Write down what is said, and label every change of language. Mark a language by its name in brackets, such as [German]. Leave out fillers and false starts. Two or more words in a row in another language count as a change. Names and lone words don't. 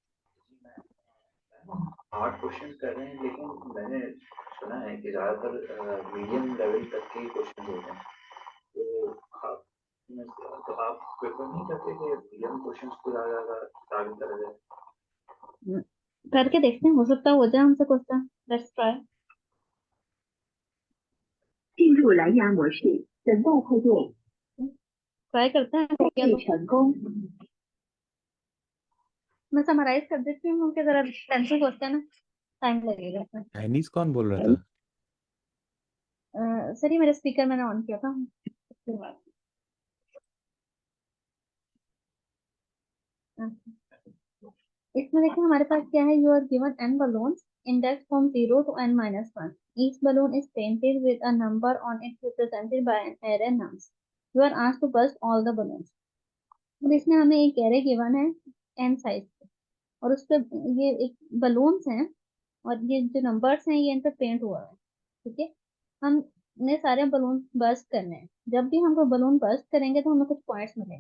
[English] hard question [Hindi] कर रहे हैं, लेकिन मैंने सुना है कि ज़्यादातर [English] medium level [Hindi] तक के क्वेश्चन होते हैं। तो आप तो आप प्रेफर नहीं करते कि [English] medium questions [Hindi] को ज़्यादा टारगेट करा जाए? करके देखते हैं, हो सकता है हो जाए हमसे क्वेश्चन। [English] Let's try. [Chinese] 进入蓝牙模式，等待配对， [Hindi] ट्राई करते हैं क्या [Chinese] 配 [Hindi] तो। [Chinese] 对成功。 [Hindi] मैं समराइज कर देती हूँ क्योंकि जरा [English] pencil question [Hindi] है, टाइम लगेगा इसमें। चाइनीज कौन बोल रहा था? सर ये मेरा स्पीकर मैंने ऑन किया था उसके बाद। इसमें देखिए हमारे पास क्या है, [English] You are given n balloons indexed from 0 to n-1. Each balloon is painted with a number on it represented by an array numbers. You are asked to burst all the balloons. [Hindi] अब इसमें हमें एक [English] array given [Hindi] है n साइज और उस पे ये एक बलून्स हैं और ये जो नंबर्स हैं ये इन पे पेंट हुआ है, ठीक है। हमने सारे [English] balloon burst [Hindi] करने हैं। जब भी हम [English] balloon burst [Hindi] करेंगे तो हमें कुछ पॉइंट्स मिलेंगे।